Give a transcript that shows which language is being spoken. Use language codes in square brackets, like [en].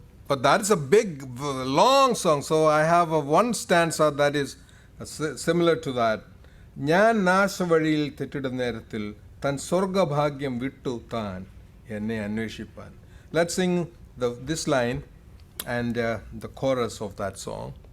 [en] But that is a big, long song, so I have one stanza that is similar to that. [ml] ഞാൻ നാശവഴിയിൽ തെറ്റിടുന്ന നേരത്തിൽ തൻ സ്വർഗഭാഗ്യം വിട്ടു താൻ എന്നെ അന്വേഷിപ്പാൻ. [en] Let's sing this line and the chorus of that song.